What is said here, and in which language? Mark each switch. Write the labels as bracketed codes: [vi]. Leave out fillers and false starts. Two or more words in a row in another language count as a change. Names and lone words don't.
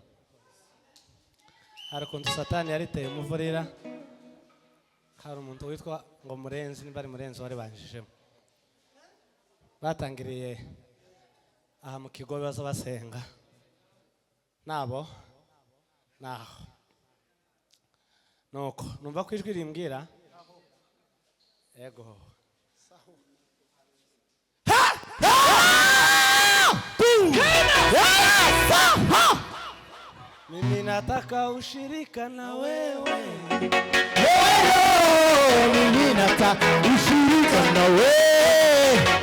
[rw] Hari ukuntu Satani yariteye umuvurira, hari umuntu witwa ngo Murenzi, niba ari Murenzi wari banjijemo, batangiriye aha mu kigo baza basenga nabo naho nuko numva ko ijwi rimbwira yego [sw] mimi nataka ushirika na wewe. Mimi nataka ushirika na wewe.